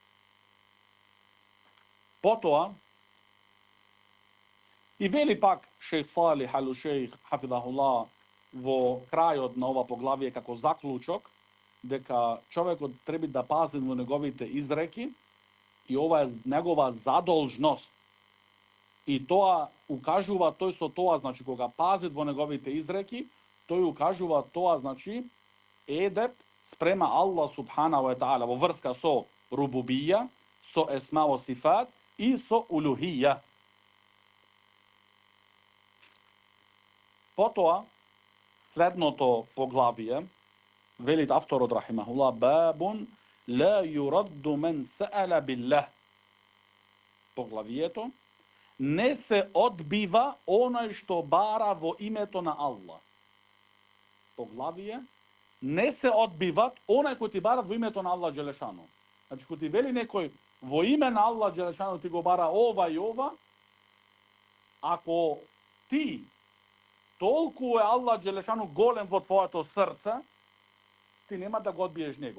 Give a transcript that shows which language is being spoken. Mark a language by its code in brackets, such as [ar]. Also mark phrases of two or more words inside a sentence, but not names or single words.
[mk] Потом, и вели пак шејх Салих ал-Шејх, хафидахуллах, во крају на ова поглавије како заклучок, дека човјек треба да пази на његовите изреки и ова је његова задолжност. И то укажува, то су то, значи, кога пази во његовите изреки, то је укажува то, значи, едеп спрема Аллах [ar] سبحانه وتعالى, [mk] во врска со рубубија, со есма о сифат и со улухија. Потоа, следното поглавие, велит авторот рахимахуллах, [ar] باب لا يرد من سأل بالله. [mk] Поглавието, не се одбива оној што бара во името на Аллах. Поглавие, не се одбиват оној кој ти бара во името на Аллах Джелешану. Значи, кој ти вели некој во име на Аллах Джелешану ти го бара ова и ова, ако ти толку е Аллах Джелешану голем во твоето срце, ти нема да го одбиеш него.